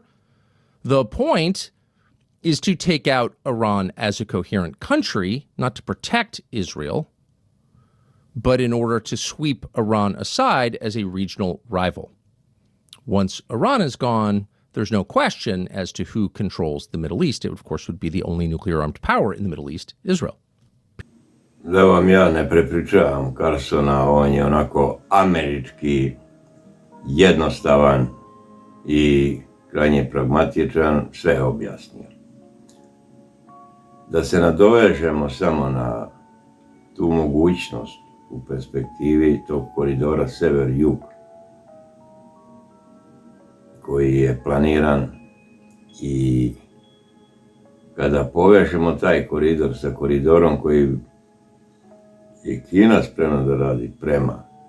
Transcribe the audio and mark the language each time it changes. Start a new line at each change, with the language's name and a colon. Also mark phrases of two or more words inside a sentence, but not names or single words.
English: The point is to take out Iran as a coherent country, not to protect Israel, but in order to sweep Iran aside as a regional rival. Once Iran is gone, there's no question as to who controls the Middle East. It, of course, would be the only nuclear-armed power in the Middle East, Israel.
Serbian: Da vam ja ne prepričavam Carsona, on je onako američki, jednostavan i krajnje pragmatičan, sve je objasnio. Da se nadovežemo samo na tu mogućnost u perspektivi tog koridora sever-jug, koji je planiran i kada povežemo taj koridor sa koridorom koji je Kina spremna da radi prema